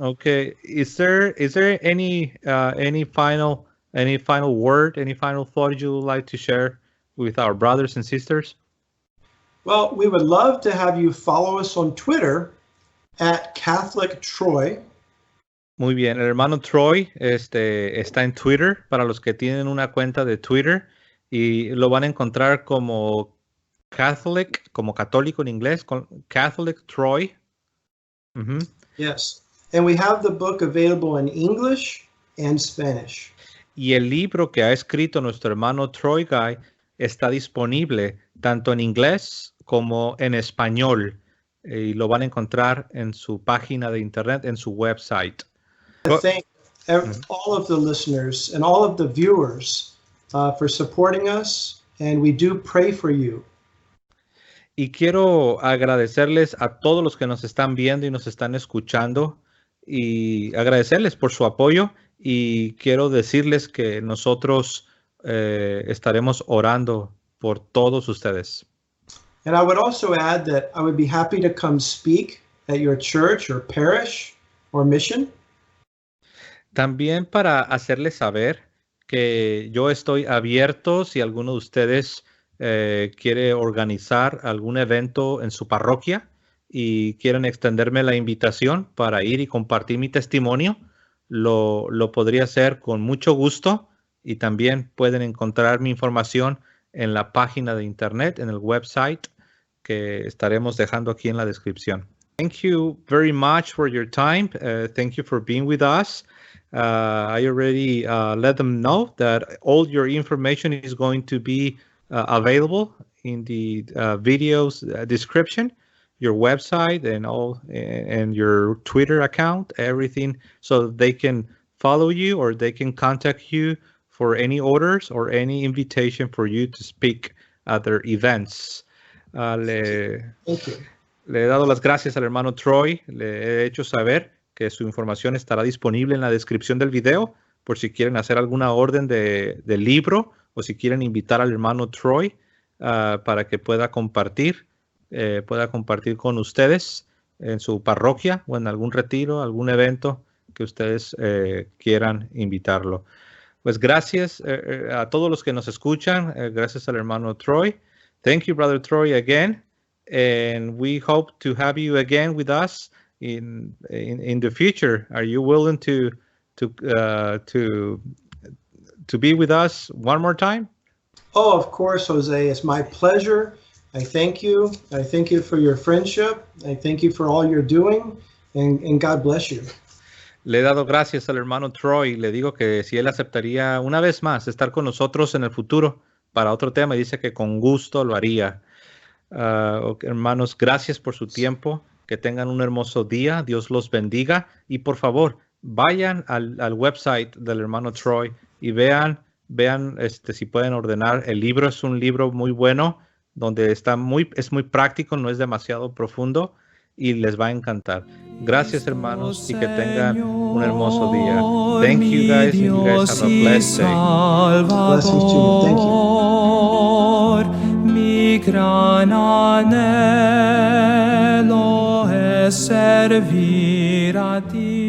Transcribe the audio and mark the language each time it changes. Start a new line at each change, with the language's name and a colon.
English: Okay, is there any final word, any final thought you would like to share with our brothers and sisters? Well, we would love to have you follow us on Twitter at Catholic Troy.
Spanish: Muy bien, el hermano Troy está en Twitter para los que tienen una cuenta de Twitter y lo van a encontrar como Catholic, como católico en inglés, con Catholic Troy.
English: Yes, and we have the book available in English and Spanish.
Spanish: Y el libro que ha escrito nuestro hermano Troy Guy está disponible tanto en inglés como en español. Y lo van a encontrar en su página de internet, en su website.
English: I thank all of the listeners and all of the viewers for supporting us, and we do pray for you.
Spanish: Y quiero agradecerles a todos los que nos están viendo y nos están escuchando y agradecerles por su apoyo y quiero decirles que nosotros estaremos orando por todos ustedes.
English: And I would also add that I would be happy to come speak at your church or parish or mission.
Spanish: También para hacerles saber que yo estoy abierto si alguno de ustedes quiere organizar algún evento en su parroquia y quieren extenderme la invitación para ir y compartir mi testimonio, lo podría hacer con mucho gusto y también pueden encontrar mi información en la página de internet, en el website que estaremos dejando aquí en la descripción.
English: Thank you very much for your time. Thank you for being with us. I already let them know that all your information is going to be available in the video's description, your website and your Twitter account, everything, so they can follow you or they can contact you for any orders or any invitation for you to speak at their events.
Spanish: Le he dado las gracias al hermano Troy, le he hecho saber que su información estará disponible en la descripción del video por si quieren hacer alguna orden de libro o si quieren invitar al hermano Troy para que pueda compartir con ustedes en su parroquia o en algún retiro, algún evento que ustedes quieran invitarlo. Pues gracias a todos los que nos escuchan, gracias al hermano Troy.
English: Thank you, Brother Troy, again, and we hope to have you again with us in the future. Are you willing to be with us one more time? Oh, of course, Jose. It's my pleasure. I thank you. I thank you for your friendship. I thank you for all you're doing, and God bless you.
Spanish: Le he dado gracias al hermano Troy. Le digo que si él aceptaría una vez más estar con nosotros en el futuro para otro tema, y dice que con gusto lo haría. Hermanos, gracias por su tiempo. Que tengan un hermoso día. Dios los bendiga. Y por favor, vayan al website del hermano Troy y vean si pueden ordenar. El libro es un libro muy bueno, donde es muy práctico, no es demasiado profundo y les va a encantar. Gracias, hermanos, y que tengan un hermoso día.
English: Thank you guys, and you guys have a blessed day. Blessings to you. Thank you.
Spanish: Mi gran anhelo es servir a ti.